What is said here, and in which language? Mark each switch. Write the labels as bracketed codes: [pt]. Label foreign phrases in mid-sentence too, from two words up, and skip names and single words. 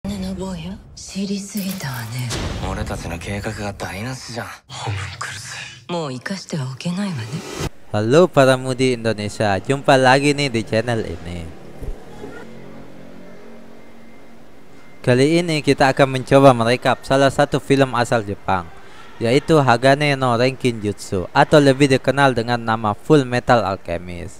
[ja] 俺たちの計画が台無しじゃん。ホムンクルス。もう生かしてはおけないわね。 [id] Halo para mudi Indonesia, jumpa lagi nih di channel ini. Kali ini kita akan mencoba merekap salah satu film asal Jepang, yaitu Hagane no Renkinjutsu atau lebih dikenal dengan nama Full Metal Alchemist.